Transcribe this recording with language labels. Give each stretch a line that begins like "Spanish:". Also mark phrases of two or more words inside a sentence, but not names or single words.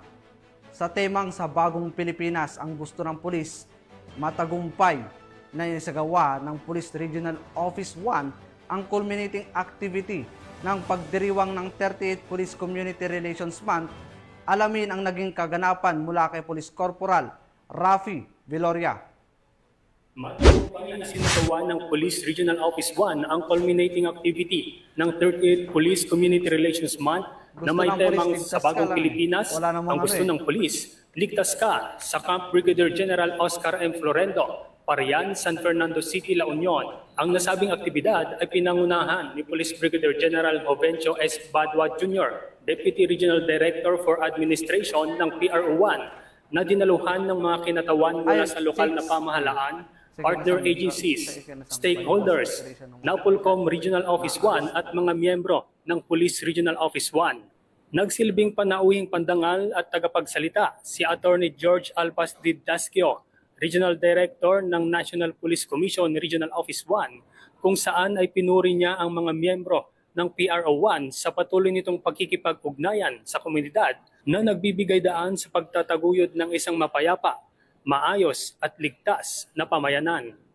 Filipino: Sa temang sa Bagong Pilipinas ang gusto ng pulis, matagumpay na inisagawa ng Police Regional Office 1 ang
English: culminating activity
Filipino: ng pagdiriwang ng 38th Police Community Relations Month. Alamin ang naging kaganapan mula kay Police Corporal Rafi Viloria. Matagumpay na isinagawa ng Police Regional Office 1 ang
English: culminating activity
Filipino: ng 38th Police Community Relations Month na may temang sa Bagong Pilipinas, ang gusto ng pulis, ligtas ka sa Camp Brigadier General Oscar M. Florendo, Parian, San Fernando City, La Union. Ang nasabing aktibidad ay pinangunahan ni Police Brigadier General Jovencio S. Badwa Jr., Deputy Regional Director for Administration ng PRO1, na dinaluhan ng mga kinatawan mula sa lokal na pamahalaan,
English: partner agencies,
Filipino: stakeholders, NAPOLCOM Regional Office 1 at mga miyembro ng Police Regional Office 1. Nagsilbing panauhing pandangal at tagapagsalita si Attorney George Alpas Didasquio, Regional Director ng National Police Commission Regional Office 1, kung saan ay pinuri niya ang mga miyembro ng PRO1 sa patuloy nitong pagkikipag-ugnayan sa komunidad na nagbibigay daan sa pagtataguyod ng isang mapayapa, maayos at ligtas na pamayanan.